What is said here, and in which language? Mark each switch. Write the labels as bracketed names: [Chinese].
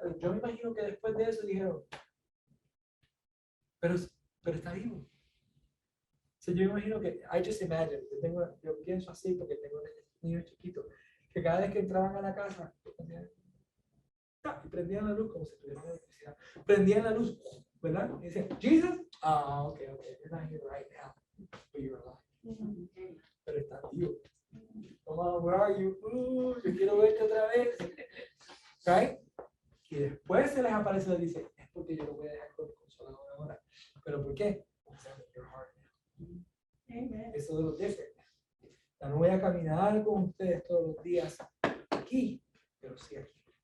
[Spanish] Pero yo me imagino que después de eso dijeron, pero está vivo. Yo me imagino que, [English] I just imagine, [Spanish] yo pienso así porque tengo niños chiquitos, que cada vez que entraban a la casa, y prendían la luz como si tuvieran electricidad. Prendían la luz, ¿verdad? Y decían, [English] Jesus, okay, you're not here right now, but you're alive. [Spanish] Pero está vivo. [English] Come on, where are you? [Spanish] Yo quiero verte otra vez. [English] Right? [Spanish] Y después se les aparece y les dice, es porque yo lo voy a dejar con el consolador ahora. ¿Pero por qué? [English] Your heart now. [Spanish] Amen. Eso es lo diferente. Ya no voy a caminar con ustedes todos los días aquí, pero sí aquí.